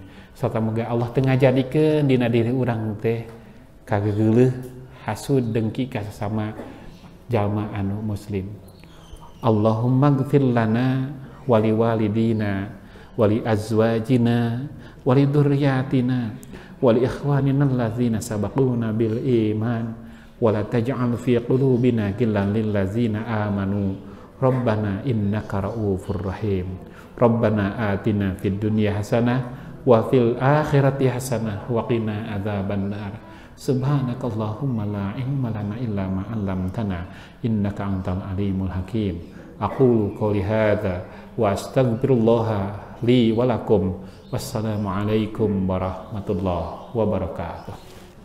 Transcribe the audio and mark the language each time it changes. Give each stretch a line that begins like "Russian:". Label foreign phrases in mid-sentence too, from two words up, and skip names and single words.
Sundanese: Serta moga Allah teu ngajadikeun dina diri urang teh kageuleuh, hasud, dengki ka sesama jalma anu muslim.
Arabic: اللهم اغفر لنا ولوالدينا ولأزواجنا ولذرياتنا ولإخواننا الذين سبقونا بالإيمان ولا تجعل في قلوبنا غلا للذين آمنوا ربنا إنك رؤوف رحيم. ربنا آتنا في الدنيا حسنة وفي الآخرة حسنة وقنا عذاب النار. سبحانك اللهم لا علم لنا إلا ما علمتنا إنك أنت العليم الحكيم. أقول قولي هذا وأستغفر الله لي ولكم. والسلام عليكم ورحمة الله وبركاته.